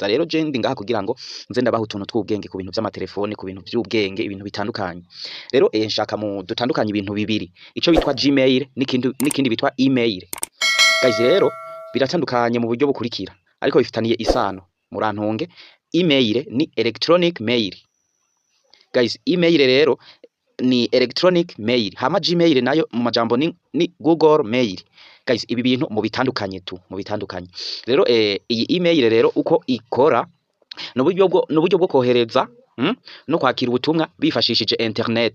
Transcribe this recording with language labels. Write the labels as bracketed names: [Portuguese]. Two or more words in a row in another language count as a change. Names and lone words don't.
[Rundi] Rero je ndi ngaha kugira ngo nze ndabaha utuntu tw'ubwenge ku bintu vy'amatelefone, ku bintu vy'ubwenge, ibintu bitandukanye. Rero nshaka mu dutandukanye ibintu bibiri, ico bitwa Gmail n'ikindi bitwa email. Guys, rero biratandukanye mu buryo bukurikira ariko bifitaniye isano. Murantunge, email ni [English] electronic mail. [Rundi] Guys, email rero ni [English] electronic mail, [Rundi] hama Gmail nayo mu majambo ni Google Mail. Guys, ibi bintu mu bitandukanye rero iyi email rero uko ikora n'uburyo bwo kohereza no kwakira ubutumwa bifashishije internet.